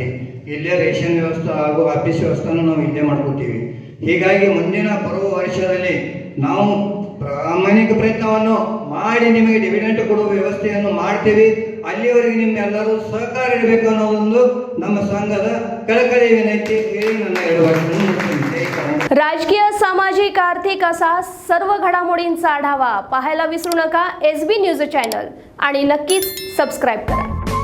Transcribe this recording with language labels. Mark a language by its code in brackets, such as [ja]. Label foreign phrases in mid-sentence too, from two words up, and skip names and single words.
[kn] ಇಲ್ಲೇ ರೇಷನ್ ವ್ಯವಸ್ಥೆ ಹಾಗೂ ಆಫೀಸ್ ವ್ಯವಸ್ಥೆನೂ ನಾವು ಇಲ್ಲೇ ಮಾಡ್ಕೊತೀವಿ. ಹೀಗಾಗಿ ಮುಂದಿನ ಬರುವ ವರ್ಷದಲ್ಲಿ ನಾವು ಪ್ರಾಮಾಣಿಕ ಪ್ರಯತ್ನವನ್ನು ಮಾಡಿ ನಿಮಗೆ ಡಿವಿಡೆಂಟ್ ಕೊಡುವ ವ್ಯವಸ್ಥೆಯನ್ನು ಮಾಡ್ತೀವಿ. ಅಲ್ಲಿವರೆಗೆ ನಿಮ್ಮೆಲ್ಲರೂ ಸಹಕಾರ ಇರಬೇಕು ಅನ್ನೋದೊಂದು ನಮ್ಮ ಸಂಘದ ಕಳಕಳಿ [mr] विनंती [kn] ಹೇಳಿ ನನ್ನ 2 ವರ್ಷಗಳನ್ನು [mr] मुक्ती. राजकीय, सामाजिक, आर्थिक असा सर्व घडामोडींचा आढावा पाहायला विसरू नका SB न्यूज चॅनल आणि नक्कीच सबस्क्राईब करा.